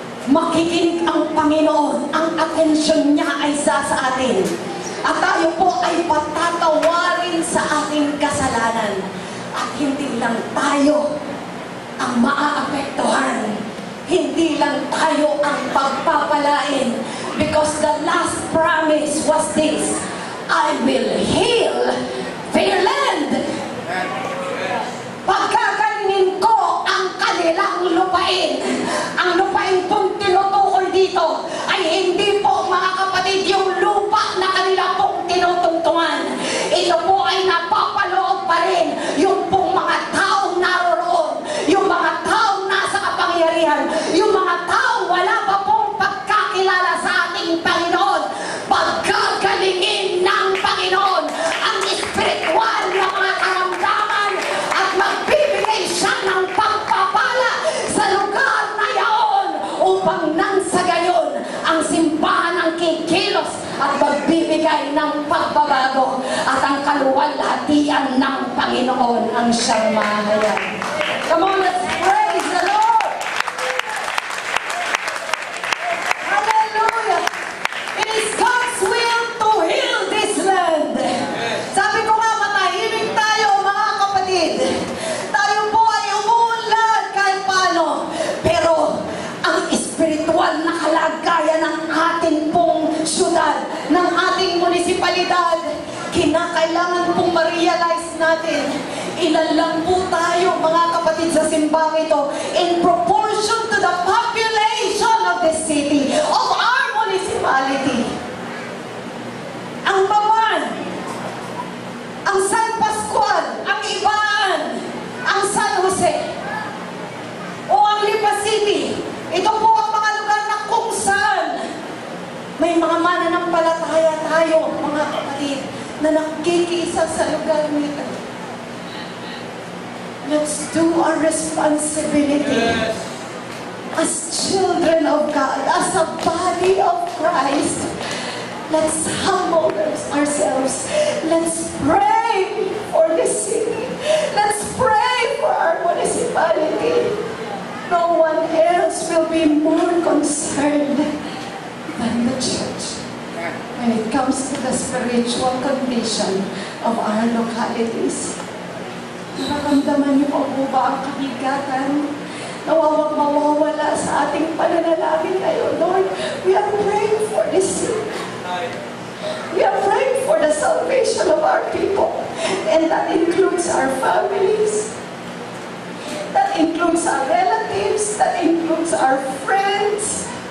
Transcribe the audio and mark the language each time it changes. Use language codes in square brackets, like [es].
[tl] Makikinig ang Panginoon, ang atensyon niya ay sa atin. At tayo po ay patatawarin sa ating kasalanan. At hindi lang tayo ang maaapektuhan. Hindi lang tayo ang pagpapalain. [en] Because the last promise was this, I will heal their land. [tl] Pagkakalinin ko ang kanilang lupain. Ang lupain pong tinutukoy dito ay hindi po, mga kapatid, yung lupa na kanila pong tinutungtungan. Ito po ay napapaloob pa rin yung pong mga taong naroroon, yung mga taong nasa kapangyarihan, yung mga taong wala pa pong pagkakilala sa ating Panginoon. Pagkakalingin ng Panginoon ang espiritual na mga karamdaman at magbibigay siya ng pagpapala sa lugar na yaon upang nang sa gayon ang simbahan ang kikilos at magbibigay ng pagbabago at ang kaluwalhatian ng Panginoon ang siyang mahayan. [en] Come on, let's praise the Lord! Hallelujah! It is God's will to heal this land. [tl] Sabi ko nga, matahimik tayo, mga kapatid. Tayo po ay umuunlad kahit paano. Pero ang espiritual na kalagayan ng ating pong syudad, ng ating munisipalidad, kinakailangan pong ma-realize natin. Ilan lang po tayo, mga kapatid, sa simbang ito [en] in proportion to the population of the city, of our municipality. [tl] Ang Bawan, ang San Pascual, ang Ibaan, ang San Jose, o ang Lipa City. Ito po ang mga lugar na kung saan may mga mananampalataya tayo, mga kapatid, na nakikiisa sa lugar nito. [en] Let's do our responsibility as children of God, as a body of Christ. Let's humble ourselves. Let's pray for the city. Let's pray for our municipality. No one else will be more concerned than the church when it comes to the spiritual condition of our localities. [tl] Nararamdaman niyo po ba ang kabigatan mawawala sa ating pananalangin ngayon, Lord? [en] We are praying for this city. We are praying for the salvation of our people, and that includes our families. That includes our relatives. That includes our friends.